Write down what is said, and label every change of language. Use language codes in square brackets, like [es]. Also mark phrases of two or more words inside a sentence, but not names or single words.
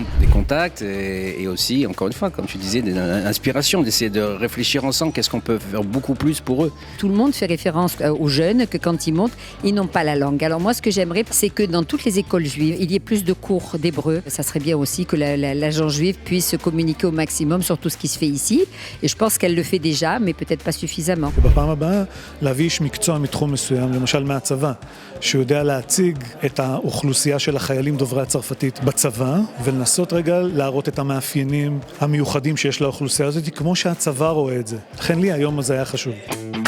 [fr] Des contacts et aussi, encore une fois, comme tu disais, des inspirations, d'essayer de réfléchir ensemble, qu'est-ce qu'on peut faire beaucoup plus pour eux. Tout le monde fait référence aux jeunes que quand ils montent, ils n'ont pas la langue. Alors moi, ce que j'aimerais, c'est que dans toutes les écoles juives, il y ait plus de cours d'hébreu. Ça serait bien aussi que l'agent juive puisse communiquer au maximum sur tout ce qui se fait ici. Et je pense qu'elle le fait déjà, mais peut-être pas suffisamment. [he] בפעם הבאה, להביא איש מקצוע מתחום מסוים, למשל מהצבא, שיודע להציג את האוכלוסייה של החיילים דוברי הצרפתית בצבא, ולנסות רגע להראות את המאפיינים המיוחדים שיש לאוכלוסייה הזאת, כמו שהצבא רואה את זה. לכן לי היום הזה היה חשוב.